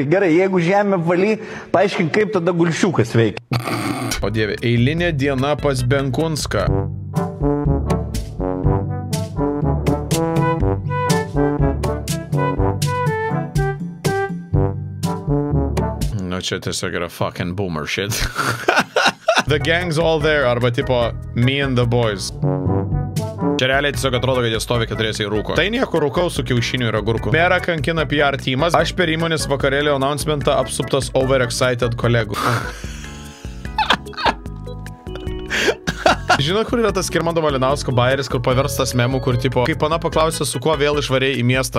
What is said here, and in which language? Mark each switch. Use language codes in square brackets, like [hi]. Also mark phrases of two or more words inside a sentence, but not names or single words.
[lt] Gerai, jeigu žemė valy, paaiškink, kaip tada gulšiukas veikia. O dieve, eilinė diena pas Benkunską. Nu, čia tiesiog yra [en] fucking boomer shit. The gang's all there, [lt] arba tipo [en] me and the boys. [lt] Čia realiai tiesiog atrodo, kad jie stovi keturiese į rūko. Tai nieko, rūkau su kiaušiniu ir agurku. Merą kankina PR teamas. Aš per įmonės vakarėlio announcementą apsuptas overexcited kolegų. Žinot, kur yra tas Skirmanto Malinausko bajeris, kur paverstas memų, kur tipo, kaip pana paklausė, su kuo vėl išvarėjai į miestą.